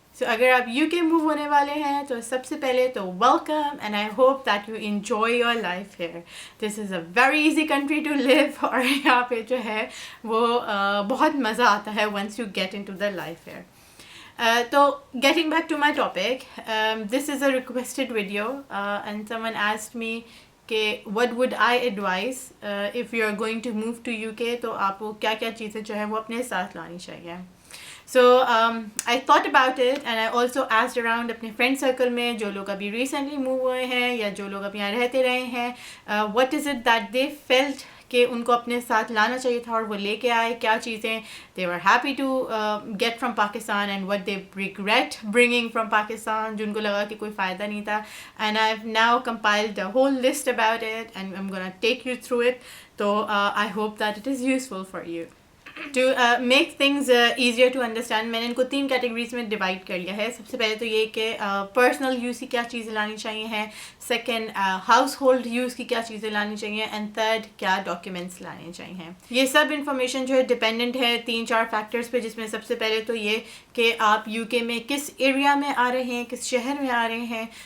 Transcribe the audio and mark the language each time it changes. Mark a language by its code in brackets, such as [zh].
[hi] अगर आप UK move होने वाले हैं तो सबसे पहले तो [en] Welcome and I hope that you enjoy your life here. This is a very easy country to live [hi] और यहाँ पे जो है वो बहुत मज़ा आता है [en] Once you get into the life here. So getting back to my topic, this is a requested video and someone asked me what would I advise if you are going to move to UK, [hi] तो आपको क्या क्या चीज़ें जो है वो अपने साथ लानी चाहिए. [en] So I thought about it and I also asked around [hi] अपने friend circle में जो लोग अभी recently move हुए हैं या जो लोग अभी यहाँ रहते रहे हैं, [en] what is it that they felt [hi] कि उनको अपने साथ लाना चाहिए था और वो लेके आए, क्या चीज़ें [en] they were happy to get from Pakistan and what they regret bringing from Pakistan, [hi] जो उनको लगा कि कोई फ़ायदा नहीं था. [en] And I've now compiled a whole list about it and I'm gonna take you through it. So I hope that it is useful for you. To make things easier to understand, [hi] मैंने इनको 3 categories में divide कर लिया है. सबसे पहले तो ये कि पर्सनल यूज़ की क्या चीज़ें लानी चाहिए हैं, सेकंड हाउस होल्ड यूज़ की क्या चीज़ें लानी चाहिए, एंड थर्ड क्या डॉक्यूमेंट्स लाने चाहिए. ये सब इन्फॉर्मेशन जो है डिपेंडेंट है 3-4 फैक्टर्स पे, जिसमें सबसे पहले तो ये कि आप यूके में किस एरिया में आ रहे हैं, किस शहर में आ रहे हैं.